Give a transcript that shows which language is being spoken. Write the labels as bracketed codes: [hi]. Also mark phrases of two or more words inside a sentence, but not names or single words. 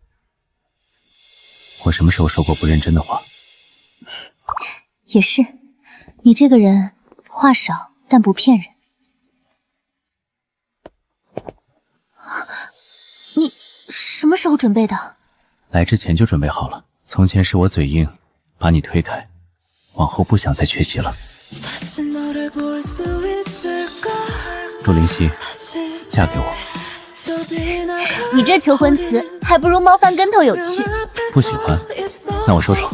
[zh] 我什麼時候說過不認真的話？也是，你這個人話少但不騙人。你什麼時候準備的？來之前就準備好了。從前是我嘴硬，把你推開，往後不想再缺席了。陆灵溪，嫁給我。你這求婚詞還不如貓翻跟頭有趣。不喜歡，那我收藏。